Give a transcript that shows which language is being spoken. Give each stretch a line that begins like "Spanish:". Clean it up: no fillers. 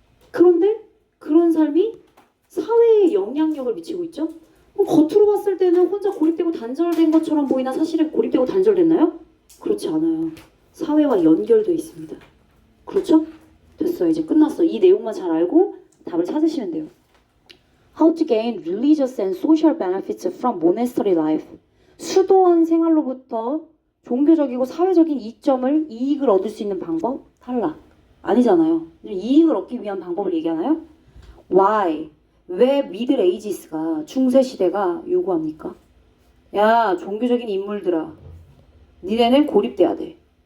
Korean: 그런데 그런 삶이 사회에 영향력을 미치고 있죠? 그럼 겉으로 봤을 때는 혼자 고립되고 단절된 것처럼 보이나 사실은 고립되고 단절됐나요? 그렇지 않아요. 사회와 연결되어 있습니다. 그렇죠? 됐어요. 이제 끝났어. 이 내용만 잘 알고 답을 찾으시면 돼요.
English: How to gain religious and social benefits from monastery life.
Korean: 수도원 생활로부터 종교적이고 사회적인 이익을 얻을 수 있는 방법? 탈락. 아니잖아요. 이익을 얻기 위한 방법을 얘기하나요?
English: Why?
Korean: 왜 미들 에이지스가 중세 시대가 요구합니까? 야, 종교적인 인물들아, 니네는 고립돼야 돼.